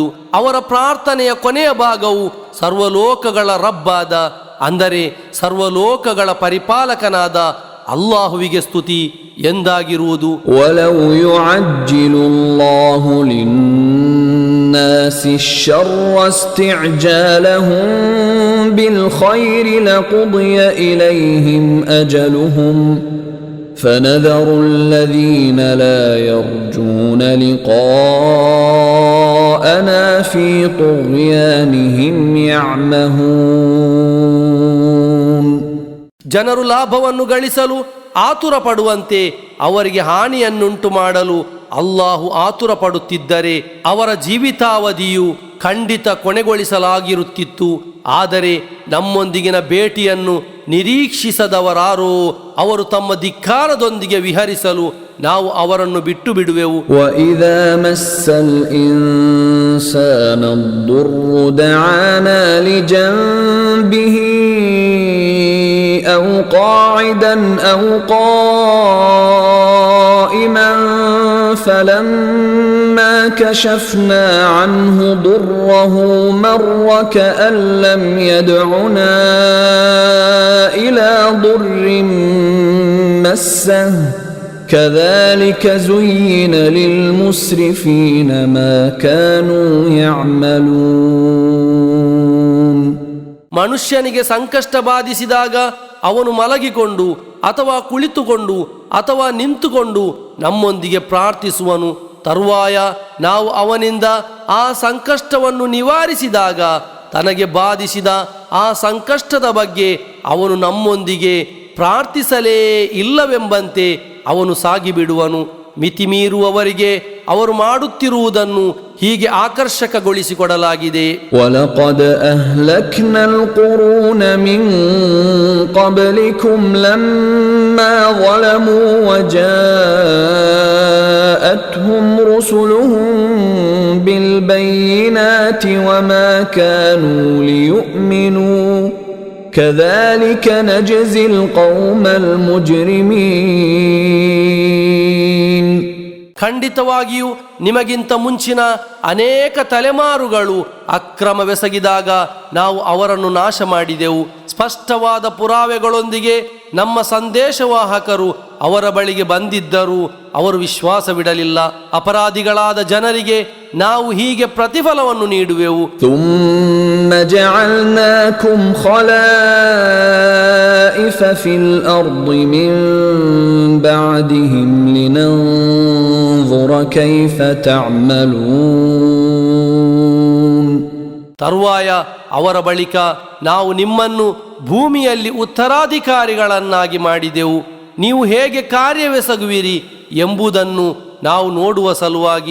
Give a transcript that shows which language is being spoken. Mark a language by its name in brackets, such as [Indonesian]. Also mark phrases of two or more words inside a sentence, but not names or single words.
[Kannada] ಅವರ ಪ್ರಾರ್ಥನೆಯ ಕೊನೆಯ ಭಾಗವು ಸರ್ವಲೋಕಗಳ ರಬ್ಬಾದ ಅಂದರೆ ಸರ್ವಲೋಕಗಳ ಪರಿಪಾಲಕನಾದ ಅಲ್ಲಾಹುವಿಗೆ ಸ್ತುತಿ ಎಂದಾಗಿರುವುದು. [Arabic] ولو يعجل الله للناس الشر استعجالهم بالخير لقضي إليهم أجلهم فنذر الذين لا يرجون لقاءنا في طغيانهم يعمهون. [Kannada] ಜನರು ಲಾಭವನ್ನು ಗಳಿಸಲು ಆತುರ ಪಡುವಂತೆ ಅವರಿಗೆ ಹಾನಿಯನ್ನುಂಟು ಮಾಡಲು ಅಲ್ಲಾಹು ಆತುರ ಪಡುತ್ತಿದ್ದರೆ ಅವರ ಜೀವಿತಾವಧಿಯು ಖಂಡಿತ ಕೊನೆಗೊಳಿಸಲಾಗಿರುತ್ತಿತ್ತು. ಆದರೆ ನಮ್ಮೊಂದಿಗಿನ ಭೇಟಿಯನ್ನು ನಿರೀಕ್ಷಿಸದವರಾರೋ ಅವರು ತಮ್ಮ ಧಿಕ್ಕಾರದೊಂದಿಗೆ ವಿಹರಿಸಲು ನಾವು ಅವರನ್ನು ಬಿಟ್ಟು ಬಿಡುವೆವು. [Arabic] وَإِذَا مَسَّ الْإِنسَانَ الضُّرُّ دَعَانَا لِجَنبِهِ أَوْ قَاعِدًا أَوْ قَائِمًا فَلَمَّا كَشَفْنَا عَنْهُ ضُرَّهُ مَرَّ كَأَن لَّمْ يَدْعُنَا إِلَى ضُرٍّ مَّسَّهُ كذلك زين للمسرفين ما كانوا يعملون. [Kannada] ಮನುಷ್ಯನಿಗೆ ಸಂಕಷ್ಟ ಬಾಧಿಸಿದಾಗ ಅವನು ಮಲಗಿಕೊಂಡು ಅಥವಾ ಕುಳಿತುಕೊಂಡು ಅಥವಾ ನಿಂತುಕೊಂಡು ನಮ್ಮೊಂದಿಗೆ ಪ್ರಾರ್ಥಿಸುವನು. ತರುವಾಯ ನಾವು ಅವನಿಂದ ಆ ಸಂಕಷ್ಟವನ್ನು ನಿವಾರಿಸಿದಾಗ ತನಗೆ ಬಾಧಿಸಿದ ಆ ಸಂಕಷ್ಟದ ಬಗ್ಗೆ ಅವನು ನಮ್ಮೊಂದಿಗೆ ಪ್ರಾರ್ಥಿಸಲೇ ಇಲ್ಲವೆಂಬಂತೆ ಅವನು ಸಾಗಿಬಿಡುವನು. ಮಿತಿಮೀರುವವರಿಗೆ ಅವರು ಮಾಡುತ್ತಿರುವುದನ್ನು ಹೀಗೆ ಆಕರ್ಷಕಗೊಳಿಸಿಕೊಡಲಾಗಿದೆ. [Arabic] وَلَقَدْ أَهْلَكْنَا الْقُرُونَ مِنْ قَبْلِكُمْ لَمَّا ظَلَمُوا وَجَاءَتْهُمْ رُسُلُهُم بِالْبَيِّنَاتِ وَمَا كَانُوا لِيُؤْمِنُوا كَذَلِكَ نَجْزِي الْقَوْمَ الْمُجْرِمِينَ. [Kannada] ಖಂಡಿತವಾಗಿಯೂ ನಿಮಗಿಂತ ಮುಂಚಿನ ಅನೇಕ ತಲೆಮಾರುಗಳು ಅಕ್ರಮವೆಸಗಿದಾಗ ನಾವು ಅವರನ್ನು ನಾಶ ಮಾಡಿದೆವು. ಸ್ಪಷ್ಟವಾದ ಪುರಾವೆಗಳೊಂದಿಗೆ ನಮ್ಮ ಸಂದೇಶವಾಹಕರು ಅವರ ಬಳಿಗೆ ಬಂದಿದ್ದರೂ ಅವರು ವಿಶ್ವಾಸವಿಡಲಿಲ್ಲ. ಅಪರಾಧಿಗಳಾದ ಜನರಿಗೆ ನಾವು ಹೀಗೆ ಪ್ರತಿಫಲವನ್ನು ನೀಡುವೆವು. [Arabic] ثُمَّ جَعَلْنَاكُمْ خَلَائِفَ فِي الْأَرْضِ مِنْ بَعْدِهِمْ لِنَنْظُرَ كَيْفَ تَعْمَلُونَ. [Kannada] ತರುವಾಯ ಅವರ ಬಳಿಕ ನಾವು ನಿಮ್ಮನ್ನು ಭೂಮಿಯಲ್ಲಿ ಉತ್ತರಾಧಿಕಾರಿಗಳನ್ನಾಗಿ ಮಾಡಿದೆವು, ನೀವು ಹೇಗೆ ಕಾರ್ಯವೆಸಗುವಿರಿ ಎಂಬುದನ್ನು ನಾವು ನೋಡುವ ಸಲುವಾಗಿ.